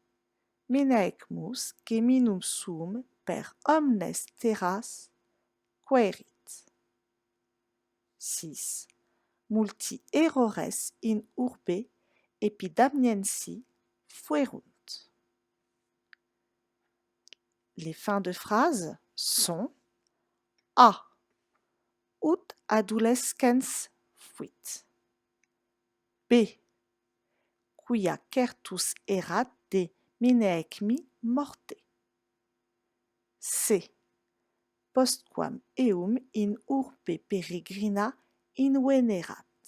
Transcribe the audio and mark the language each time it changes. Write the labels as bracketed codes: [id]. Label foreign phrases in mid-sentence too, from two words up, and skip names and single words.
[la] Minecmus geminum sum per omnes terras querit. 6. Multi errores in urbe epidamniensi fuerunt. [fr] Les fins de phrase sont A. [la] Ut adolescens fuit. B. Quia certus erat de Minecmi morte. C. Postquam eum in urbe peregrina invenerat.